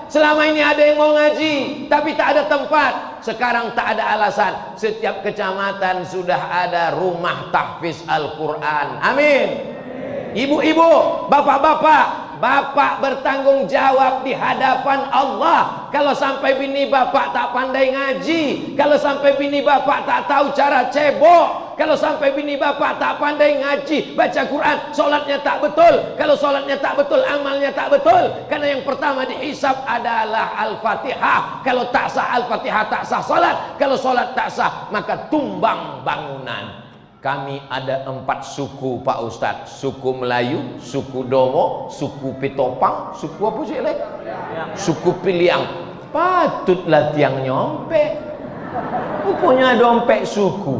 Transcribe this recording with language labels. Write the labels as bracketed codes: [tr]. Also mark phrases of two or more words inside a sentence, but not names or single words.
[id] Selama ini ada yang mau ngaji, tapi tak ada tempat. Sekarang tak ada alasan. Setiap kecamatan sudah ada rumah tahfiz Al-Quran. Amin. Ibu-ibu, bapak-bapak, bapak bertanggung jawab di hadapan Allah. Kalau sampai bini bapak tak pandai ngaji, kalau sampai bini bapak tak tahu cara cebok, kalau sampai bini bapak tak pandai ngaji, baca Quran, solatnya tak betul. Kalau solatnya tak betul, amalnya tak betul. Karena yang pertama dihisab adalah Al-Fatihah. Kalau tak sah Al-Fatihah, tak sah solat. Kalau solat tak sah, maka tumbang bangunan. Kami ada 4 suku Pak Ustadz. Suku Melayu, suku Domo, suku Pitopang, suku apa sih lek? Suku Piliang. Patutlah tiang nyompe. Punya dompet suku.